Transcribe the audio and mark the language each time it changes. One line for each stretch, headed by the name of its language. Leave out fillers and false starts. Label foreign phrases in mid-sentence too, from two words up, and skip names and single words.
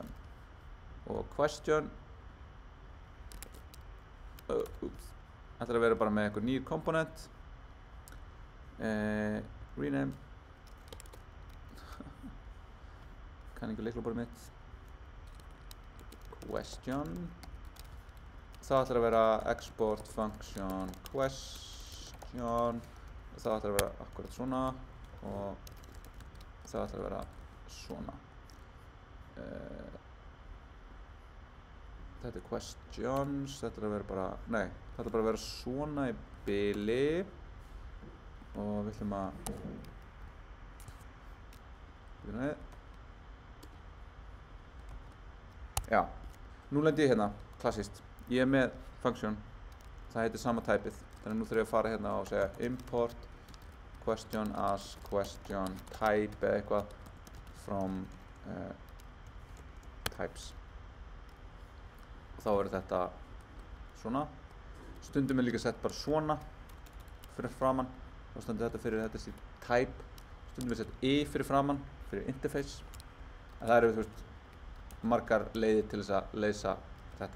Icelandic: Og question ætla að vera bara með eitthvað nýr komponent, rename, kann ekki lyklaborðið mitt, question, það ætla að vera
English: export function question,
Icelandic: og það ætla að vera akkurat svona, og það ætla að vera svona. Þetta er questions, þetta er að vera bara, nei, þetta er bara að vera svona í bili, og við ætlum að, já, nú lendi ég hérna, klassíst, ég er með function, það heitir sama typeið, þannig að nú þurfum ég að fara hérna og segja
English: import question as question type
Icelandic: eða eitthvað
English: from types,
Icelandic: og þá er þetta svona. Stundum er líka sett bara svona fyrir framann, þá stendur þetta fyrir þetta sé type, stundum er sett fyrir framann fyrir interface, en það eru, þú veist, margar leiðir til þess að leysa þetta.